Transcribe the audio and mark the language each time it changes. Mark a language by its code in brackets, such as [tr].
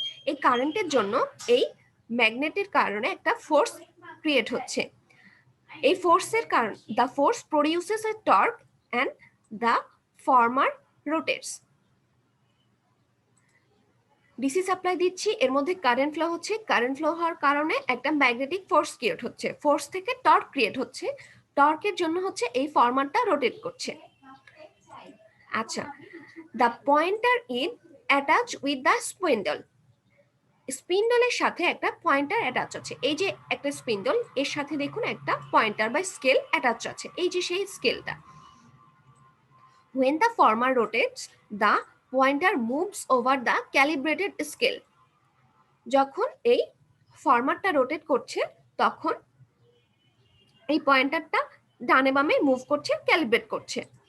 [bn] এই কারেন্টের জন্য এই ম্যাগনেটের কারণে একটা ফোর্স ক্রিয়েট হচ্ছে। এই ফোর্সের কারণ, [en] the force produces a torque and the former rotates. [bn] DC supply দিচ্ছি, এর মধ্যে কারেন্ট ফ্লো হচ্ছে, কারেন্ট ফ্লো হওয়ার কারণে একটা ম্যাগনেটিক ফোর্স ক্রিয়েট হচ্ছে, ফোর্স থেকে টর্ক ক্রিয়েট হচ্ছে, টর্কের জন্য হচ্ছে এই ফরম্যাটটা রোটেট করছে। [en] আচ্ছা, the pointer is attach with the spindle. [bn] স্পিন্ডলের সাথে একটা পয়েন্টার অ্যাটাচ আছে। এই যে একটা স্পিন্ডল, এর সাথে দেখুন একটা পয়েন্টার বা স্কেল অ্যাটাচ আছে, এই যে সেই স্কেলটা। [en] when the former rotates, the pointer moves over the calibrated scale. [bn] যখন এই ফরম্যাটটা রোটেট করছে, তখন এই পয়েন্টারটা ডানে বামে মুভ করছে, ক্যালিব্রেট করছে।